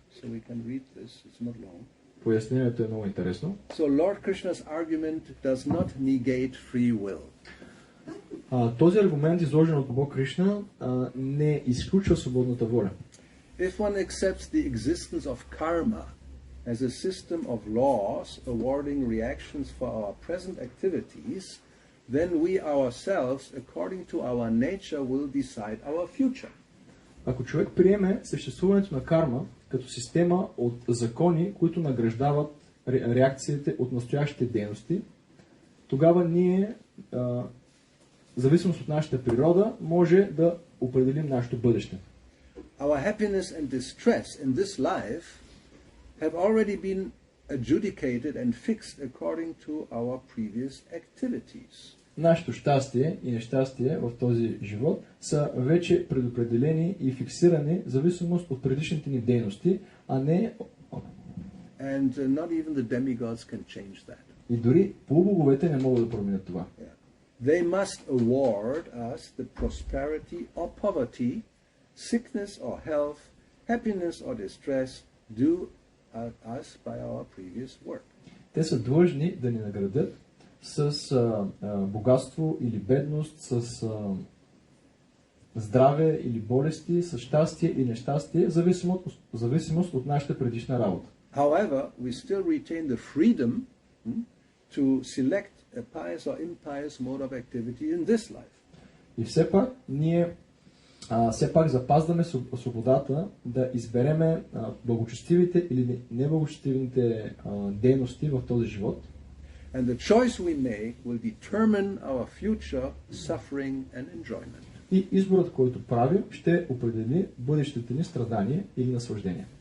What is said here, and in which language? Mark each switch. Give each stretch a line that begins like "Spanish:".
English: So we can read this. It's not long.
Bulgarian: Пояснението е много интересно.
English: So Lord Krishna's argument does not negate free will.
Bulgarian: Този аргумент, изложен от Бог Кришна, не изключва свободната воля.
English: If one accepts the existence of karma as a system of laws awarding reactions for our present activities, then we ourselves, according to our nature, will decide our future.
Bulgarian: Ако човек приеме съществуването на карма като система от закони, които награждават реакциите от настоящите дейности, тогава ние, в зависимост от нашата природа, може да определим нашето бъдеще.
English: Our happiness and distress in this life have already been adjudicated and fixed according to our previous activities.
Bulgarian: Нашето щастие и нещастие в този живот са вече предопределени и фиксирани в зависимост от предишните ни дейности, а не...
English: And not even the demigods can change that.
Bulgarian: И дори полубоговете не могат да променят това.
English: They must award us the prosperity or poverty, sickness or health, happiness or distress due us by our previous work.
Bulgarian: Те са длъжни да ни наградят с богатство или бедност, с здраве или болести, с щастие или нещастие, зависимост от нашата предишна работа.
English: However, we still retain the freedom to select a pious or impious mode of activity in this life.
Bulgarian: И все пак ние запазваме свободата да избереме благочестивите или неблагочестивите дейности в този живот.
English: And the choice we make will determine our future suffering and enjoyment.
Bulgarian: И изборът, който правим, ще определи бъдещите ни страдания или наслаждения.